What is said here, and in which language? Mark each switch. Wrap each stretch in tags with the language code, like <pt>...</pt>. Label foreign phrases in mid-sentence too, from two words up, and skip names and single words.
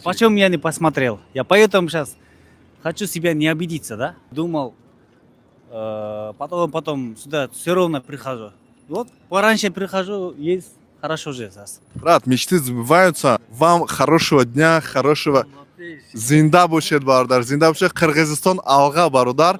<ru>почему я не посмотрел? Я поэтому сейчас хочу себя не обидеться, да? Думал, потом сюда все равно прихожу. Вот пораньше прихожу, есть хорошо же сейчас. Брат, мечты сбываются. Вам хорошего дня, хорошего...</ru> <tg>Зинда бошед бардар. Зинда бошед Кыргызстан алга барудар.</tg>